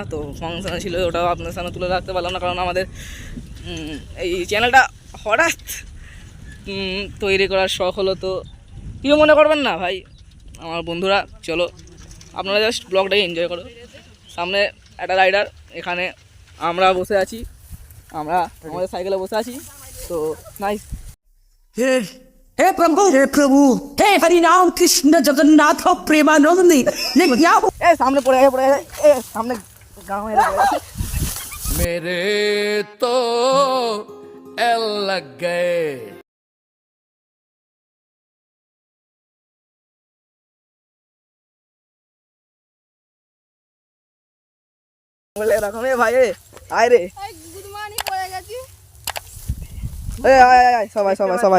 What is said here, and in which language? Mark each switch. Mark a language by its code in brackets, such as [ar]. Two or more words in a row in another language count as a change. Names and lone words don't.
[bn] তো ফাংশন ছিল, ওটাও আপনাদের সামনে তুলে ধরতে পারলাম না, কারণ আমাদের এই চ্যানেলটা হঠাৎ তৈরি করার শখ হলো। তো কেউ মনে করবেন না ভাই আমার বন্ধুরা, চলো আপনারা জাস্ট ব্লগটাকে এনজয় করো। সামনে একটা রাইডার, এখানে আমরা বসে আছি, আমরা আমাদের সাইকেলে বসে আছি। তো নাইস। [hi] हे प्रभु हे हरि नाम कृष्ण जगन्नाथ प्रेमानंद [bn] এ সামনে পড়ে গেছে, এ সামনে গাঁ হয়ে গেছে। [hi] मेरे तो एल लग गए। [bn] বলে এরকম ভাই, আয় রে, সবাই সবাই সবাই